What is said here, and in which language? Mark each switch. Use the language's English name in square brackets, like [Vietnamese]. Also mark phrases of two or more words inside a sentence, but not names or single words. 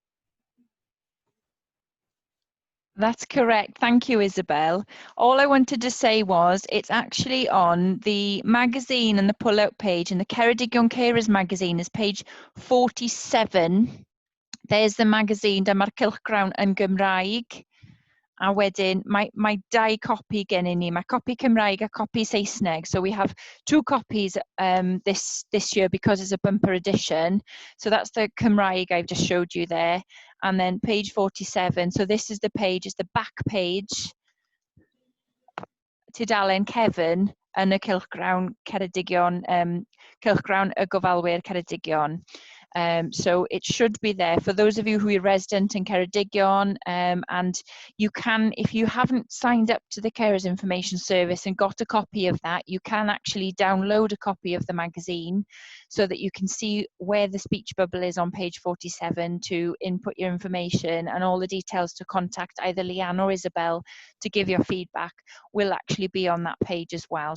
[English] That's correct. Thank you, Isabel. All I wanted to say was it's actually on the magazine and the pull-out page, and the Ceredigion Carers magazine is page 47. There's the magazine, [Welsh] dyma'r cylchgrawn yn Gymraeg. A wedyn, mae dau copi gennym ni. Mae copi Cymraeg a copi Saesneg. [English] So we have two copies this year because it's a bumper edition. So that's the Cymraeg I've just showed you there. And then page 47. So this is the page, it's the back page. [Welsh] Tudalen Kevin, yn y cylchgrawn Ceredigion, cylchgrawn y Gofalwyr Ceredigion. [English] So it should be there for those of you who are resident in Ceredigion, and you can, if you haven't signed up to the Carers Information Service and got a copy of that, you can actually download a copy of the magazine so that you can see where the speech bubble is on page 47 to input your information, and all the details to contact either Leanne or Isabel to give your feedback will actually be on that page as well.